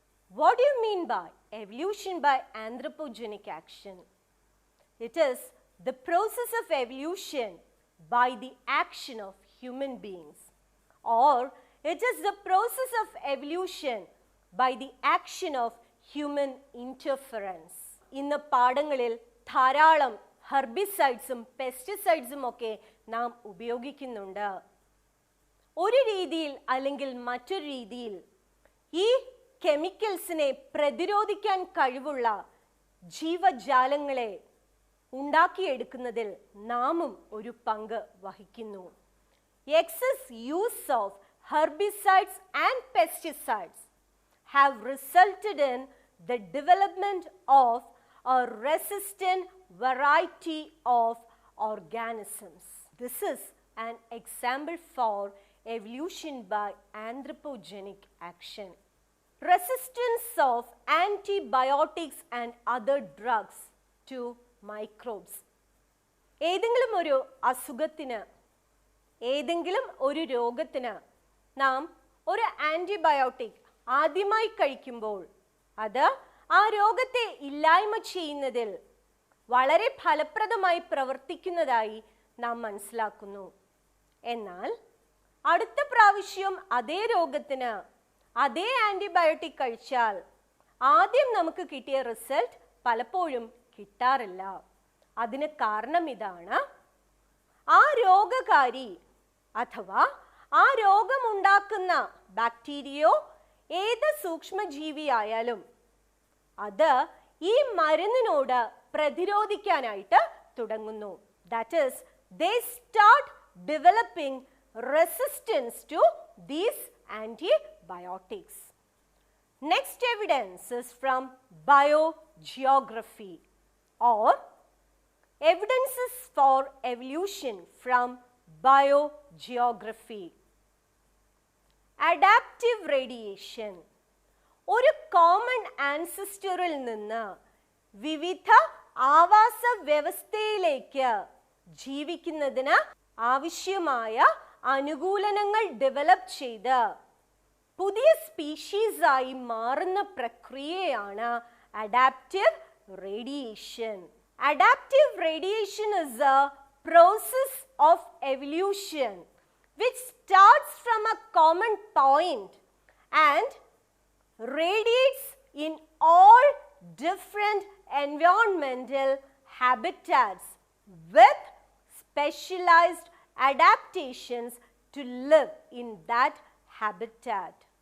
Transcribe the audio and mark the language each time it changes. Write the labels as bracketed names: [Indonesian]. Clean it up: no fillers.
[English] What do you mean by evolution by anthropogenic action? It is the process of evolution by the action of human beings, or it is the process of evolution by the action of human interference. [Malayalam] ഇന്ന് പാഠങ്ങളിൽ ധാരാളം ഹെർബിസൈഡ്സും പെസ്റ്റിസൈഡ്സും ഒക്കെ നാം ഉപയോഗിക്കുന്നുണ്ട്. ഒരു രീതിയിൽ അല്ലെങ്കിൽ മറ്റൊരു രീതിയിൽ ഈ കെമിക്കൽസിനെ പ്രതിരോധിക്കാൻ കഴിവുള്ള ജീവജാലങ്ങളെ ഉണ്ടാക്കിയെടുക്കുന്നതിൽ നാമും ഒരു പങ്ക് വഹിക്കുന്നു. [English] Excess use of herbicides and pesticides have resulted in the development of a resistant variety of organisms. This is an example for evolution by anthropogenic action. Resistance of antibiotics and other drugs to microbes. [Malayalam] ഏതെങ്കിലും ഒരു അസുഖത്തിന്, ഏതെങ്കിലും ഒരു രോഗത്തിന് നാം ഒരു antibiotic ആദ്യമായി കഴിക്കുമ്പോൾ അത് ആ രോഗത്തെ ഇല്ലായ്മ ചെയ്യുന്നതിൽ വളരെ ഫലപ്രദമായി പ്രവർത്തിക്കുന്നതായി നാം മനസ്സിലാക്കുന്നു. എന്നാൽ അടുത്ത പ്രാവശ്യം അതേ രോഗത്തിന് അതേ ആൻറ്റിബയോട്ടിക് കഴിച്ചാൽ ആദ്യം നമുക്ക് കിട്ടിയ റിസൾട്ട് പലപ്പോഴും കിട്ടാറില്ല. അതിന് കാരണം ഇതാണ്: ആ രോഗകാരി അഥവാ ആ രോഗമുണ്ടാക്കുന്ന ബാക്ടീരിയയോ ഏത് സൂക്ഷ്മജീവിയായാലും അത് ഈ മരുന്നിനോട് പ്രതിരോധിക്കാനായിട്ട് തുടങ്ങുന്നു. [English] That is, they start developing resistance to these antibiotics. Next evidence is from biogeography or evidences for evolution from biogeography. Adaptive radiation. [Malayalam] ഒരു കോമൺ ആൻസിസ്റ്ററിൽ നിന്ന് വിവിധ ആവാസ വ്യവസ്ഥയിലേക്ക് ജീവിക്കുന്നതിന് ആവശ്യമായ അനുകൂലനങ്ങൾ ഡെവലപ്പ് ചെയ്ത് പുതിയ സ്പീഷീസ് ആയി മാറുന്ന പ്രക്രിയയാണ് adaptive radiation. [English] Adaptive radiation is a process of evolution which starts from a common point and radiates in all different environmental habitats with specialized adaptations to live in that habitat.